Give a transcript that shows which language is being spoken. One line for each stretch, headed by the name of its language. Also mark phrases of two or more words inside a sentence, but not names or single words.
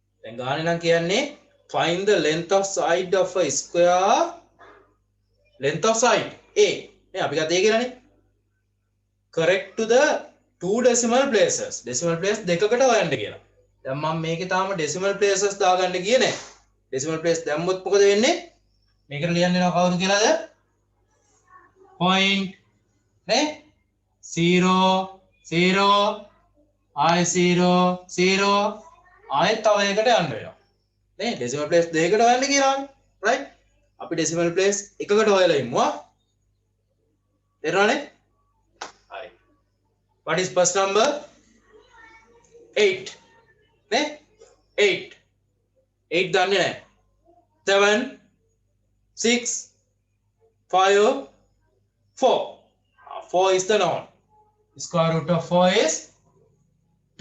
English: දැන් ගානේ නම් කියන්නේ find the length of side of a square length of side a
Sinhala: නේ අපි ගත්ත ඒ කියලානේ
English: correct to the two decimal places decimal place
Sinhala: දෙකකට හොයන්න කියලා. දැන් මම මේකේ තාම
English: decimal places
Sinhala: දාගන්න ගියේ නැහැ.
English: decimal place
Sinhala: දැම්මොත් මොකද වෙන්නේ? මේකට ලියන්න වෙනවා කවුරු කියලාද? point නේ 0 0 I 0 0 ආයෙත් තව එකකට යන්න වෙනවා. නේ
English: decimal place
Sinhala: දෙකකට හොයන්න කියලානේ. right? අපි
English: decimal place
Sinhala: එකකට හොයලා ඉමු ආ. තේරුණානේ? හරි.
English: What is first number? 8.
Sinhala: නේ? 8. 8 දන්නේ නැහැ. 7 6 5 4.
English: 4 is the known. Square root of 4 is 2.